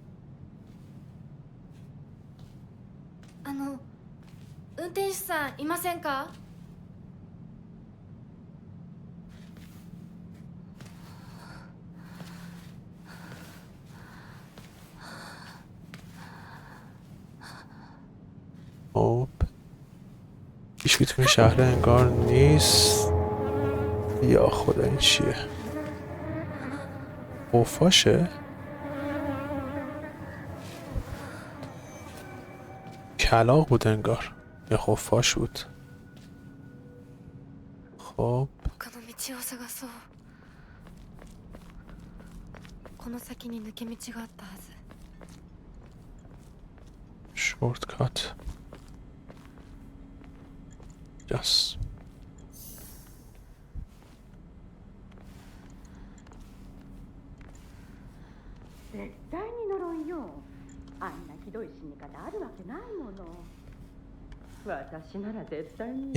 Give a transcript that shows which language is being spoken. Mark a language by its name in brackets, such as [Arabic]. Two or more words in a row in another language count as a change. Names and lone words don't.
[Japanese] 運転手さんいませんか？ [Persian] خب هیچکی تو این شهر انگار نیست. یا خدا این چیه؟ خفاشه؟ کلاغ بود انگار یا خفاش بود. خب [Japanese] 他の道を探そう。この先に抜け道があったはず。 [Persian] شورتکات. یس. [Japanese] 絶対に呪いよ。あんなひどい死に方あるわけないもの。私なら絶対に。